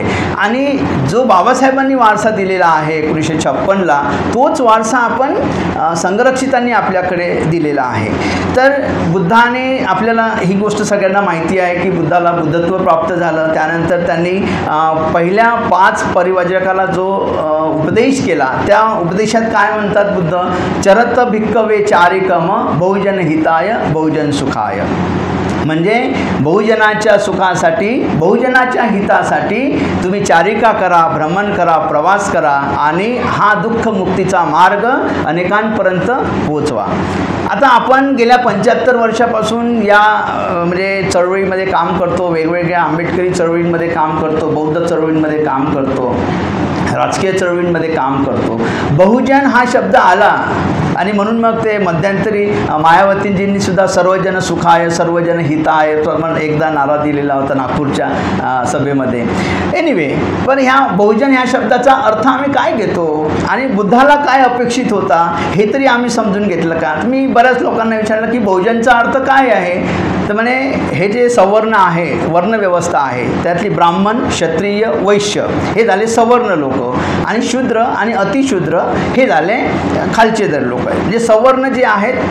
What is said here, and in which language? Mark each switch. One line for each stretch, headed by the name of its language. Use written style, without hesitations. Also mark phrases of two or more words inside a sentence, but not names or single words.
Marathi: आणि जो बाबासाहेबांनी वारसा दिलेला आहे 1956ला तोच वारसा आपण संरक्षितांनी आपल्याकडे दिलेला आहे. तर बुद्धाने आपल्याला ही गोष्ट सगळ्यांना माहिती आहे की बुद्धाला बुद्धत्व प्राप्त झालं. त्यानंतर त्यांनी पहिल्या 5 परिव्राजकाला जो उपदेश केला त्या उपदेशात काय म्हणतात बुद्ध,
Pali: चरत भिक्कवे चारिकम बहुजन हिताय बहुजन सुखाय.
Marathi: म्हणजे बहुजनाच्या सुखासाठी बहुजनाच्या हितासाठी तुम्ही चारिका करा, भ्रमण करा, प्रवास करा आणि हा दुःखमुक्तीचा मार्ग अनेकांपर्यंत पोहोचवा. आता आपण गेल्या 75 वर्षापासून या म्हणजे चळवळीमध्ये काम करतो, वेगवेगळ्या आंबेडकरी चळवळींमध्ये काम करतो, बौद्ध चळवळींमध्ये काम करतो, राजकीय चळवळींमध्ये काम करतो. बहुजन हा शब्द आला आणि म्हणून मग ते मध्यंतरी मायावतींजींनी सुद्धा
Sanskrit: सर्वजन सुखाय सर्वजन हिताय
Marathi: एकदा नारा दिलेला होता नागपूरच्या सभेमध्ये. एनिवे, पण ह्या बहुजन ह्या शब्दाचा अर्थ आम्ही काय घेतो आणि बुद्धाला काय अपेक्षित होता हे तरी आम्ही समजून घेतलं का. मी बऱ्याच लोकांना विचारलं की बहुजनचा अर्थ काय आहे, तर म्हणे हे जे सवर्ण आहे, वर्णव्यवस्था आहे त्यातली ब्राह्मण, क्षत्रिय, वैश्य हे झाले सवर्ण लोक आणि शूद्र आणि अतिशूद्र हे झाले खालचे दर लोक आहेत, म्हणजे सवर्ण जे आहेत.